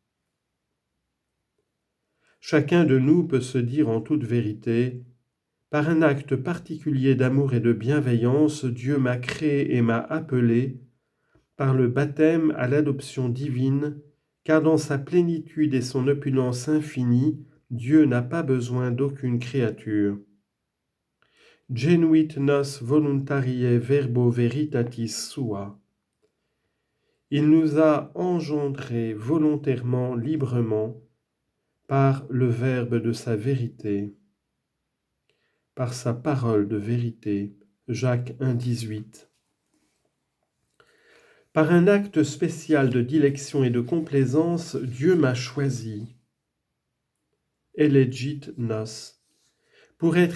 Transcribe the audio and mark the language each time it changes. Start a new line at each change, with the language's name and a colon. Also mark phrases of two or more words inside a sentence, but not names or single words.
French: Chacun de nous peut se dire en toute vérité, par un acte particulier d'amour et de bienveillance, Dieu m'a créé et m'a appelé, par le baptême à l'adoption divine, car dans sa plénitude et son opulence infinie, Dieu n'a pas besoin d'aucune créature.
Latin: Genuit nos voluntariae verbo veritatis sua.
French: Il nous a engendrés volontairement, librement, par le verbe de sa vérité, par sa parole de vérité. Jacques 1,18. Par un acte spécial de dilection et de complaisance, Dieu m'a choisi,
Latin: elegit nos,
French: pour être